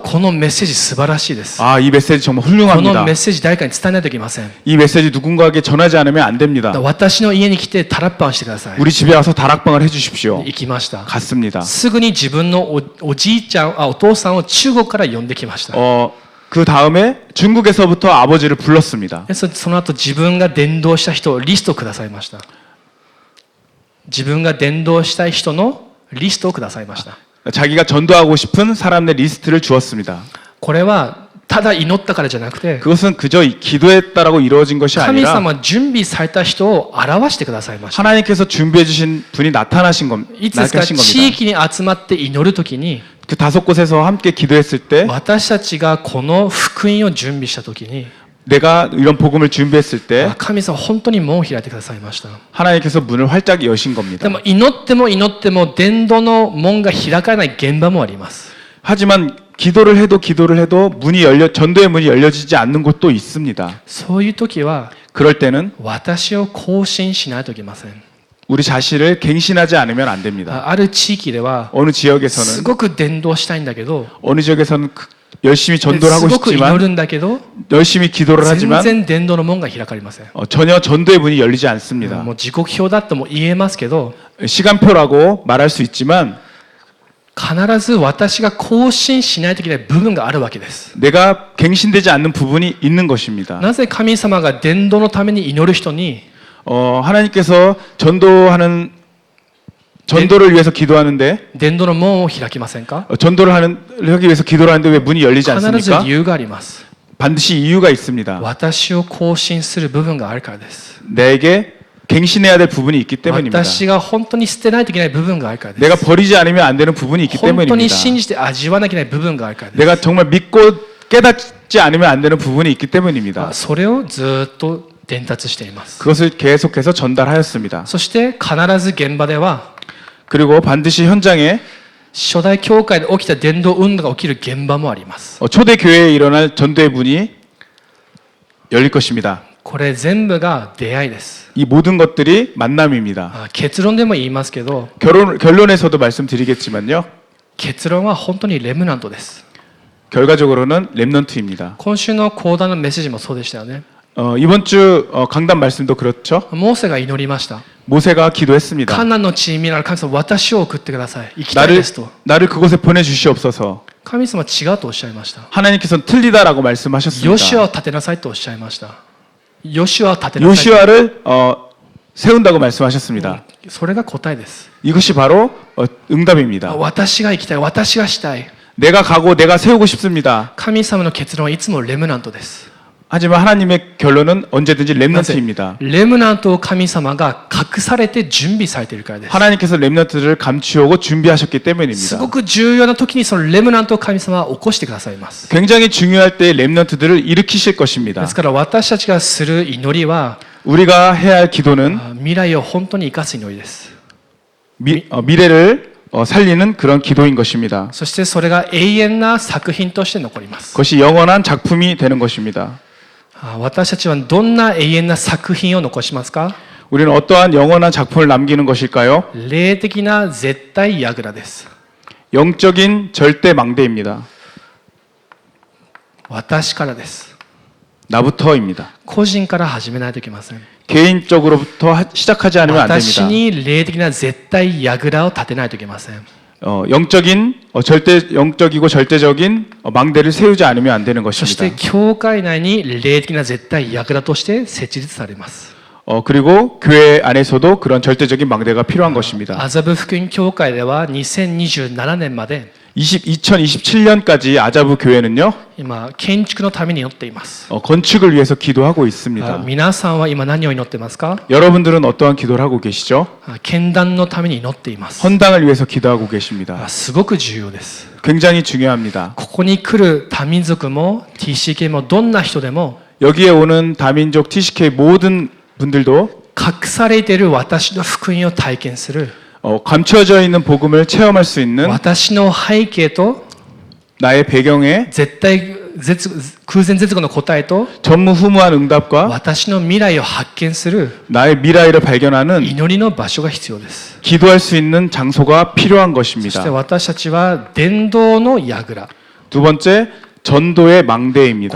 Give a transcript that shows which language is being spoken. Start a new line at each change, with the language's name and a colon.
Japanese: このメッセージ素晴らしいです。
Korean: 이 메시지 정말
Japanese: この
Korean: 훌륭합니다.
Japanese: メッセージ誰かに伝えないといけません。
Korean: 이 메시지 누군가에게 전하지 않으면 안 됩니다.
Japanese: 私の家に来てタラッパンしてください。
Korean: 우리 집에 와서 다락방을 해주십시오.
Japanese: 行きました。
Korean: 갔습니다.
Japanese: すぐに自分のおじいちゃんお父さんを中国から呼んできました。
Korean: 그 다음에 중국에서부터 아버지를 불렀습니다.
Japanese: その後自分が伝道した人をリストをくださいました。自分が伝道したい人のリストをくださいました。
Korean: 자기가 전도하고 싶은 사람들 리스트를 주었습니다.
Japanese: これはただ祈ったからじゃなくて
Korean: 그것은 그저 기도했다라고 이루어진 것이
Japanese: 神
Korean: 아니라
Japanese: 様準備された人を表してくださいました。
Korean: 하나님께서 준비해 주신 분이 나타나신
Japanese: いつですか
Korean: 나타나신
Japanese: 地
Korean: 겁니다.
Japanese: 域に集まって祈るときに
Korean: 그 5곳에서 함께 기도했을 때
Japanese: 私たちがこの福音を準備したときに
Korean: 내가 이런 복음을 준비했을 때
Japanese: 神様は本当に門を開いてくださいました。
Korean: 하나님께서 문을 활짝 여신 겁니다.
Japanese: でも祈っても祈っても伝道の門が開かない現場もあります。
Korean: 하지만 기도를 해도 전도의 문이 열려지지 않는 곳도 있습니다.
Japanese: そういう時は
Korean: 그럴 때는
Japanese: 私を更新しないといけません。
Korean: 우리 자신을 갱신하지 않으면 안 됩니다.
Japanese: ある地域では
Korean: 어느
Japanese: す
Korean: 지역에서는
Japanese: ごく伝道したいんだけど
Korean: 어느 지역에서는 열심히 전도를
Japanese: す
Korean: 하고
Japanese: ごく祈る
Korean: 싶지만
Japanese: んだけど
Korean: 열심히 기도를
Japanese: 全
Korean: 하지만
Japanese: 然伝道の門が開かれません。
Korean: 전혀 전도의 문이 열리지 않습니다.
Japanese: もう時刻表だとも言えますけど
Korean: 시간표라고 말할 수 있지만
Japanese: 必ず私が更新しないといけない部分があるわけです。
Korean: 내가 갱신되지 않는 부분이 있는 것입니다.
Japanese: なぜ神様が伝道のために祈る人に
Korean: 하나님께서 전도를 위해서 기도하는데
Japanese: 伝道の門を開きませんか？
Korean: 전도를 하기 위해서 기도를 하는데 왜 문이 열리지
Japanese: 必ず
Korean: 않습니까?
Japanese: 理由があります。
Korean: 반드시 이유가 있습니다.
Japanese: 私を更新する部分があるからです。
Korean: 내게 갱신해야 될 부분이 있기 때문입니다.
Japanese: 私が本当に捨てないといけない部分があるからです。
Korean: 내가 버리지 않으면 안 되는 부분이 있기
Japanese: 本当に
Korean: 때문입니다.
Japanese: 信じて味わわなきゃいけない部分があるからです。
Korean: 내가 정말 믿고 깨닫지 않으면 안 되는 부분이 있기 때문입니다.
Japanese: それをずっと伝達しています。
Korean: 그것을 계속해서 전달하였습니다.
Japanese: そして必ず現場では
Korean: 그리고 반드시 현장에
Japanese: 初代教会で起きた伝道運動が起きる現場もあります。
Korean: 초대 교회에 일어날 전도의 문이 열릴 것입니다.
Japanese: これ全部が出会いです。
Korean: 이 모든 것들이 만남입니다.
Japanese: 結論でも言いますけど
Korean: 결론에서도 말씀드리겠지만요.
Japanese: 結論は本当にレムナントです。
Korean: 결과적으로는 렘넌트입니다.
Japanese: 今週の講談のメッセージもそうでしたよね。
Korean: 이번 주 강단 말씀도 그렇죠.
Japanese: モーセが祈りました。
Korean: 모세가 기도했습니다.
Japanese: カナンの地に見られる神様、私を送ってください。行きたいですと。
Korean: 나를 그곳에 보내주시옵소서.
Japanese: 神様は違うとおっしゃいました。
Korean: 하나님께서는 틀리다라고
Japanese: ヨシュア
Korean: 말씀하셨습니다.
Japanese: を立てなさいとおっしゃいました。ヨシュアを立てなさい。
Korean: 요시아를 세운다고 말씀하셨습니다.
Japanese: それが答えです。
Korean: 이것이 바로 응답입니다.
Japanese: 私が行きたい、私がしたい。
Korean: 내가 가고 내가 세우고 싶습니다.
Japanese: 神様の結論はいつもレムナントです。
Korean: 하지만 하나님의 결론은 언제든지 렘넌트입니다.
Japanese: レムナントを神様が隠されて準備されているからです。
Korean: 하나님께서 렘넌트를 감추오고 준비하셨기
Japanese: す
Korean: 때문입니다.
Japanese: ごく重要な時にそのレムナントを神様は起こしてくださいます。
Korean: 굉장히 중요할 때 렘넌트들을 일으키실 것입니다.
Japanese: ですから私たちがする祈りは
Korean: 우리가 해야 할 기도는
Japanese: 未来を本当に生かす祈りです。
Korean: 미래를 살리는 그런 기도인 것입니다.
Japanese: そしてそれが永遠な作品として残ります。
Korean: 그것이 영원한 작품이 되는 것입니다.
Japanese: 私たちはどんな永遠な作品を残しますか？
Korean: 우리는 어떠한 영원한 작품을 남기는 것일까요?
Japanese: 霊的な絶対櫓です。
Korean: 영적인 절대 망대입니다.
Japanese: 私からです。
Korean: 나부터입니다.
Japanese: 個人から始めないといけません。
Korean: 개인적으로부터 시작하지 않으면 안
Japanese: 私
Korean: 됩니다.
Japanese: に霊的な絶対櫓を立てないといけません。
Korean: 영적이고 절대적인 망대를 세우지 않으면 안 되는
Japanese: そして
Korean: 것입니다.
Japanese: 教会内に霊的な絶対櫓として設立されます。
Korean: 그리고 교회 안에서도 그런 절대적인 망대가 필요한 것입니다.
Japanese: 麻布福音教会では2027年まで
Korean: 2027년까지 아자부 교회는요
Japanese: 今建築のために祈っています。
Korean: 건축을 위해서 기도하고 있습니다.
Japanese: 皆さんは今何を祈ってますか？
Korean: 여러분들은 어떠한 기도를 하고 계시죠?
Japanese: 献壇のために祈っています。
Korean: 헌당을 위해서 기도하고 계십니다.
Japanese: すごく重要です。
Korean: 굉장히 중요합니다.
Japanese: ここに来る多民族も TCK もどんな人でも
Korean: 여기에 오는 다민족 TCK 모든 분들도
Japanese: 隠されている私の福音を体験する
Korean: 감춰져 있는 복음을 체험할 수 있는
Japanese: 私の背景と
Korean: 나의 배경에
Japanese: 絶対空前絶後の答えと
Korean: 전무후무한 응답과
Japanese: 私の未来を発見する
Korean: 나의 미래를 발견하는
Japanese: 祈りの場所が必要です。
Korean: 기도할 수 있는 장소가 필요한
Japanese: そして
Korean: 것입니다.
Japanese: 私たちは伝道の櫓
Korean: 두 번째, 전도의 망대입니다.